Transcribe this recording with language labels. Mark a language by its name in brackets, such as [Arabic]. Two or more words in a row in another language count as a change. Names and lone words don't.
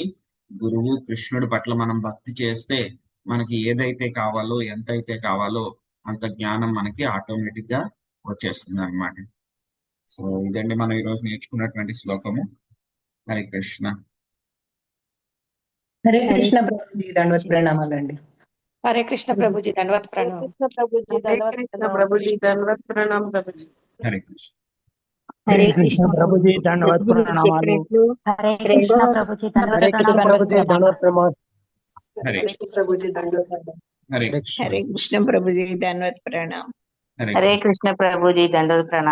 [Telugu] గురువు కృష్ణుడి పట్ల మనం భక్తి చేస్తే మనకి ఏదైతే కావాలో, ఎంతైతే కావాలో అంత జ్ఞానం మనకి ఆటోమేటిక్ గా వచ్చేస్తుంది అనమాట. సో ఇదండి మనం ఈరోజు నేర్చుకున్నటువంటి శ్లోకము. హరే కృష్ణ. హరే కృష్ణ ప్రభుజీ దండవత్ ప్రణామాలండి. [Hindi] हरे कृष्ण प्रभु जी दंडवत प्रणाम। हरे कृष्ण प्रभु जी दंडवत प्रणाम प्रभु जी। [Telugu] హరే కృష్ణ. [Hindi] हरे कृष्ण प्रभु जी दंडवत प्रणामालु। हरे कृष्ण प्रभु जी दंडवत प्रणाम। [Telugu] హరే కృష్ణ ప్రభుజీ దండవత్ ప్రణామం. హరే కృష్ణ. [Hindi] हरे कृष्ण प्रभु जी दंडवत प्रणाम। [Telugu] హరే [Hindi] हरे [Telugu] కృష్ణ. [Hindi] कृष्ण प्रभु जी दंडवत प्रणाम।